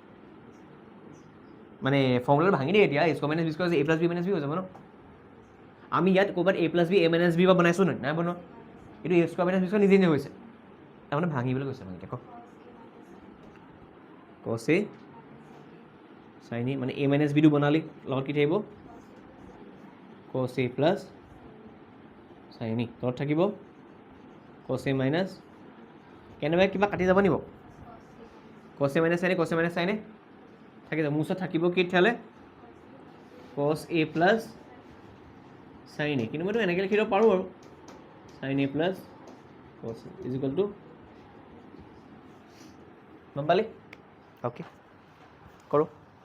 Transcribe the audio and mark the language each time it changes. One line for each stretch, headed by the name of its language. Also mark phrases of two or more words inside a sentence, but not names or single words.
Assamese: মানে ফৰ্মুলাটো ভাঙি দিয়ে এতিয়া
English: a square minus b square a plus b minus b
Assamese: হৈ যাব ন আমি ইয়াত ক'ৰবাত
English: a plus b a minus b
Assamese: বা বনাইছোঁ নাই বনোৱা এইটো
English: a square minus b square
Assamese: নিজে হৈছে তাৰমানে ভাঙিবলৈ গৈছে মানে এতিয়া cos a sin a মানে a মাইনাছ বিটো বনালি লগত কি থাকিব cos a plus sin a তলত থাকিব cos a minus কেনেবাকৈ কিবা কাটি যাব নিব cos a minus sin a থাকি যাব মোৰ ওচৰত থাকিব কি তেতিয়াহ'লে cos a plus sin a কিন্তু মইতো এনেকৈ লিখি দিব পাৰোঁ আৰু
English: sin a plus cos a is equal to
Assamese: গম পালি অ'কে কৰোঁ